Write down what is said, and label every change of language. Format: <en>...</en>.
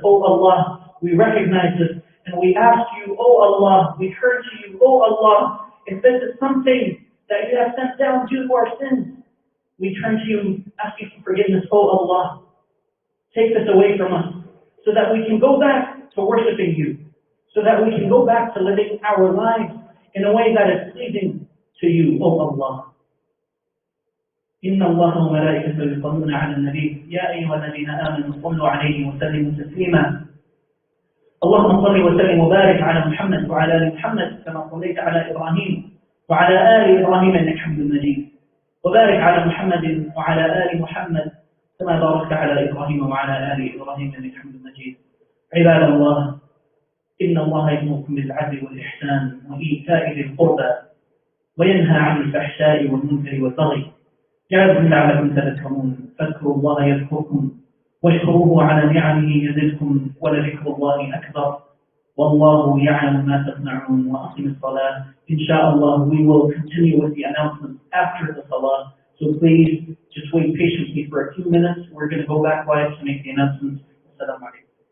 <en>Oh Allah, we recognize this and we ask you, oh Allah, we turn to you, oh Allah, if this is something that you have sent down due to our sins, we turn to you, asking for forgiveness, oh Allah. Take this away from us so that we can go back to worshiping you, so that we can go back to living our lives in a way that is pleasing to you, oh Allah.</en> <ar>إن الله وملائكته يصلون على النبي يا أيها الذين آمنوا صلوا عليه وسلموا تسليما اللهم صل وسلم وبارك على محمد وعلى آل محمد كما صليت على إبراهيم وعلى آل إبراهيم إنك حميد مجيد وبارك على محمد وعلى آل محمد كما باركت على إبراهيم وعلى آل إبراهيم إنك حميد مجيد عباد الله إن الله يأمركم بالعدل والإحسان وإيتاء ذي القربى وينهى عن الفحشاء والمنكر والبغي يعظكم لعلكم تذكرون فاذكروا الله يذكركم واشكروه على نعمه يزدكم ولذكر الله أكبر والله يعلم ما تصنعون وأقم الصلاة.</ar> <en>Inshallah, we will continue with the announcements after the salah, so please just wait patiently for a few minutes. We're going to go back live to make the announcements. Assalamu alaikum.</en>